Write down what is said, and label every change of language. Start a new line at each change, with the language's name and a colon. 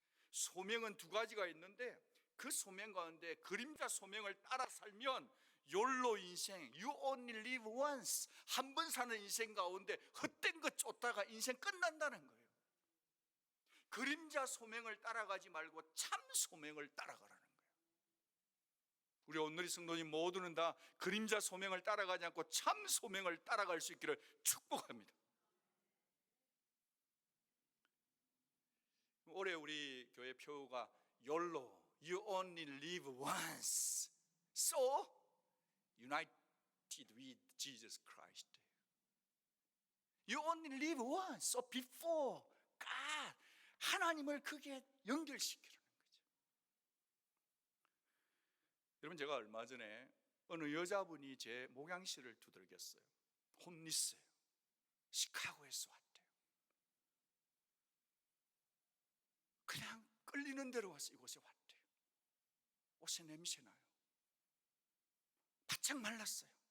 Korean: 소명은 두 가지가 있는데 그 소명 가운데 그림자 소명을 따라 살면 욜로 인생,
English: you only live once,
Korean: 한 번 사는 인생 가운데 헛된 것 쫓다가 인생 끝난다는 거예요. 그림자 소명을 따라가지 말고 참 소명을 따라가라는 거예요. 우리 오늘의 성도님 모두는 다 그림자 소명을 따라가지 않고 참 소명을 따라갈 수 있기를 축복합니다. 올해 우리 교회 표가
English: YOLO, You only live once, so united with Jesus Christ. You only live once, so before God,
Korean: 하나님을 그게 연결시키라는 거죠. 여러분, 제가 얼마 전에 어느 여자분이 제 목양실을 두들겼어요. 홈리스예요. 시카고에서 왔대요. 그냥 끌리는 대로 와서 이곳에 왔대요. 옷에 냄새 나요. 바짝 말랐어요.